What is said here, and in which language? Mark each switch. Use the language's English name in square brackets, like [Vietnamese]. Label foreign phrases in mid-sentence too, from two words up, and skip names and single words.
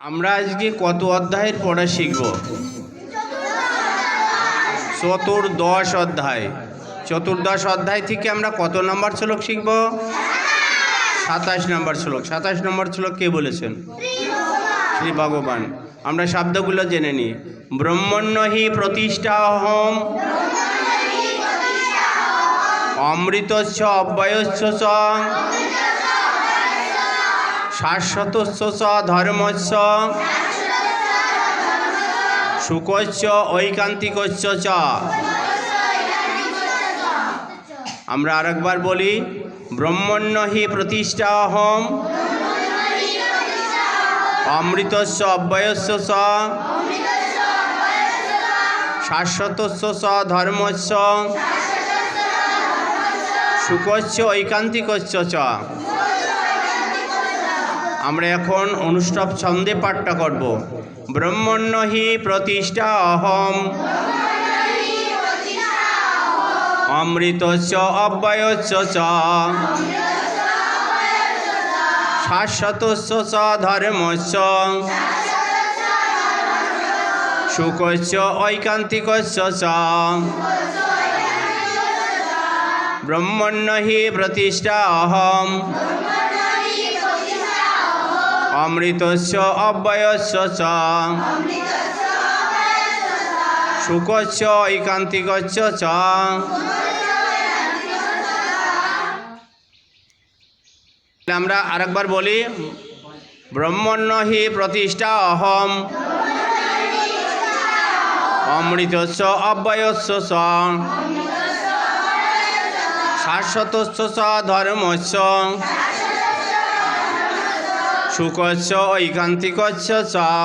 [Bangla] আমরা আজকে কত অধ্যায়ের পড়া শিখব? চতুর্দশ অধ্যায়। চতুর্দশ অধ্যায় থেকে আমরা কত নম্বর শ্লোক শিখব? 27 নম্বর শ্লোক। 27 নম্বর শ্লোক কে বলেছেন? শ্রী ভগবান। আমরা শব্দগুলো জেনে নিই। [Sanskrit] ব্রহ্মণ্য হি প্রতিষ্ঠাহম অমৃতস্য অব্যয়স্য চ শাশ্বতস্য চ ধর্মস্য সুখস্য ঐকান্তিকস্য চ। [Bangla] আমরা আরেকবার বলি, [Sanskrit] ব্রহ্মণ্য হি প্রতিষ্ঠাহম অমৃতস্য অব্যয়স্য চ শাশ্বতস্য চ ধর্মস্য সুখস্য ঐকান্তিকস্য চ। [Bangla] আমরা এখন অনুষ্ঠব ছন্দে পাঠটা করব। [Sanskrit] ব্রহ্মণ্য হি প্রতিষ্ঠা অহম অমৃতস্য অব্যয়স্য চ শাশ্বতস্য চ ধর্মস্য সুখস্য ঐকান্তিকস্য চ। ব্রহ্মণ্য হি প্রতিষ্ঠা অহম অমৃতস্য অব্যয়স্য চ সুখস্য ঐকান্তিকস্য চ। [Bangla] আমরা আরেকবার বলি, [Sanskrit] ব্রহ্মণ্য হি প্রতিষ্ঠা অহম অমৃতস্য অব্যয়স্য চ শাশ্বতস্য চ ধর্মস্য সুখস্য ঐকান্তিকস্য চ।